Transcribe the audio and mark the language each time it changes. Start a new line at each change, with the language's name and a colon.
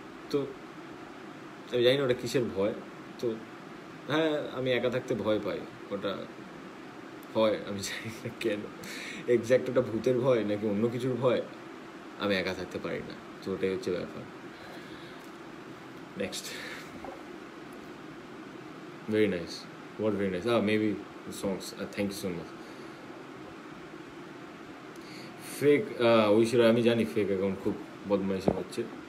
Bangla: তো আমি জানি না ওটা কিসের ভয়। তো হ্যাঁ, আমি একা থাকতে ভয় পাই, ওটা হয়, আমি জানি না কেন এক্স্যাক্ট ওটা ভূতের ভয় নাকি অন্য কিছুর ভয়, আমি একা থাকতে পারি না। তো ওটাই হচ্ছে ব্যাপার।
English: Next, very nice, what very nice, maybe the songs, thank you so much.
Bangla: Fake ঐশ্বর্য, আমি জানি ফেক অ্যাকাউন্ট খুব বদমাইশি হচ্ছে।